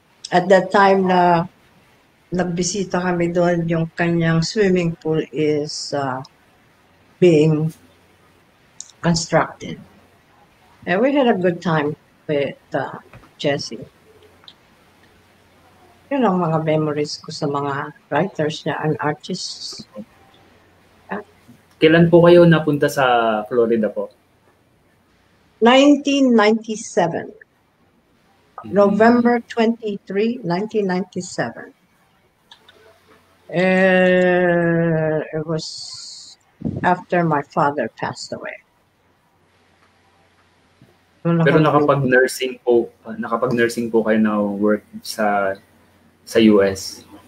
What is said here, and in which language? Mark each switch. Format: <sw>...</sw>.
<en>At that time</en> <tl>na nagbisita kami doon, yung kanyang</tl> <en>swimming pool is being constructed. And we had a good time with Jesse.</en> <tl>Yun ang mga memories ko sa mga writers niya</tl> <en>and artists.</en> <tl>Kailan po kayo napunta sa Florida po?</tl> <en>1997. November 23, 1997. It was after my father passed away.</en> <tl>Pero nakapag-nursing po kayo na work sa US?</tl>